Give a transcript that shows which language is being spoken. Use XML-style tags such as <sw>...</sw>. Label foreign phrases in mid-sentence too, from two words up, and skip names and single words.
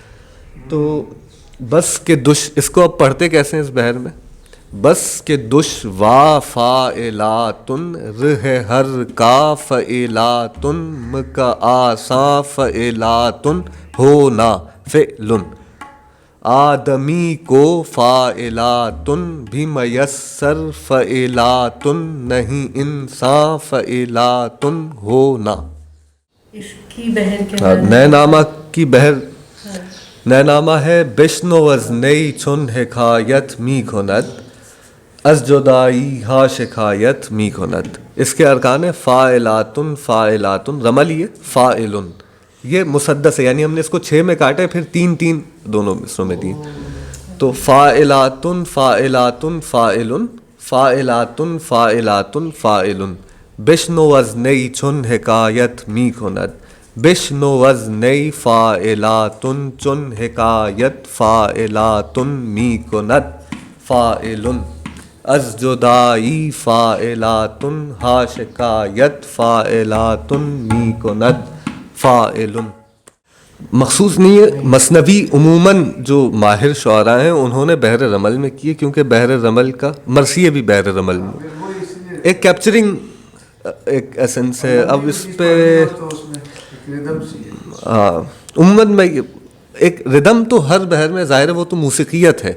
<ur>تو بس کہ اس کو اب پڑھتے کیسے ہیں اس بحر میں, بس کہ دشوا فاعلاتن رہ ہر کا فعلاتن م کا آساں فعلاتن ہونا فعلن, آدمی کو فاعلاتن بھی میسر فعلاتن نہیں انسان فعلاتن ہونا. اس کی بحر کے نئے نامہ کی بحر, نئے نامہ ہے</ur> <fa>بشنو از نئی چن حکایت می کند,</fa> <ur>از جدائی ہا شکایت می کند. اس کے ارکان ہے فاعلاتن فاعلاتن, رمل یہ فاعلن, یہ مسدس ہے, یعنی ہم نے اس کو 6 میں کاٹے پھر 3 دونوں مصروں میں دیے.</ur> <fa>تو فاعلاتن فاعلاتن فاعلن فاعلاتن فاعلاتن فاعلن, بشنو از نئی چن حکایت می کند, بشنو از نئی فاعلاتن چن حکایت فاعلاتن می کند فاعلن, از جدائی فاعلاتن ہا شکایت فاعلاتن می کند فاعلن.</fa> <ur>مخصوص نہیں ہے, مثنوی عموماً جو ماہر شعراء ہیں انہوں نے بحر رمل میں کیے, کیونکہ بحر رمل کا مرثیہ بھی بحر رمل میں ایک کیپچرنگ ایک ایسنس ہے. اب اس پہ عموماً میں ایک ردم تو ہر بحر میں ظاہر ہے وہ تو موسیقیت ہے.</ur>